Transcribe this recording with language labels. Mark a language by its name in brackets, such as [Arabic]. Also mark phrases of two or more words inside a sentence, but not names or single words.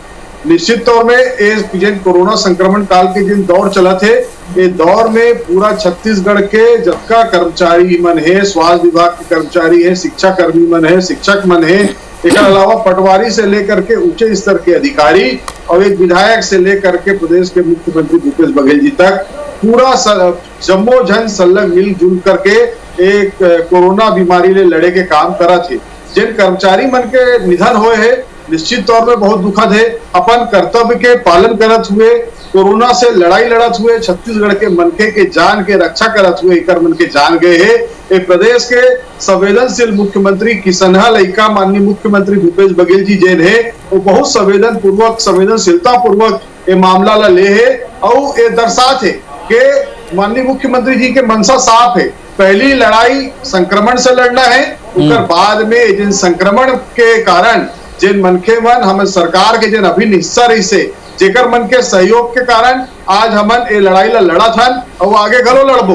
[Chhattisgarhi] निश्चित तौर में जिन कोरोना संक्रमण काल के जिन दौर चला थे ये दौर में पूरा छत्तीसगढ़ के जतका कर्मचारी मन है, स्वास्थ्य विभाग के कर्मचारी है, शिक्षा कर्मी मन है, शिक्षक मन है, एक अलावा पटवारी से लेकर के उच्च स्तर के अधिकारी और एक विधायक से लेकर के प्रदेश के मुख्यमंत्री भूपेश बघेल जी तक पूरा जम्मो जन संलग्न मिलजुल करके एक कोरोना बीमारी ले लड़े के काम करा थे। जिन कर्मचारी मन के निधन हुए है निश्चित तौर में बहुत दुखद है। अपन कर्तव्य के पालन करत हुए कोरोना से लड़ाई लड़त हुए छत्तीसगढ़ के मनखे के जान के रक्षा करत हुए एकर मन के जान गए है। एक प्रदेश के संवेदनशील मुख्यमंत्री किसनहा लइका माननीय मुख्यमंत्री भूपेश बघेल जी जेन है वो बहुत संवेदनशीलता पूर्वक ये मामला ला ले है और ये दर्शात है कि माननीय मुख्यमंत्री जी के मनसा साफ है। पहली लड़ाई संक्रमण से लड़ना है, उसके बाद में जिन संक्रमण के कारण जिन मनखे मन हम सरकार के जिन अभिन्न हिस्सा रही से जेकर मन के सहयोग के कारण आज हमन ये लड़ाई ला लड़ा था और आगे घलो लड़बो।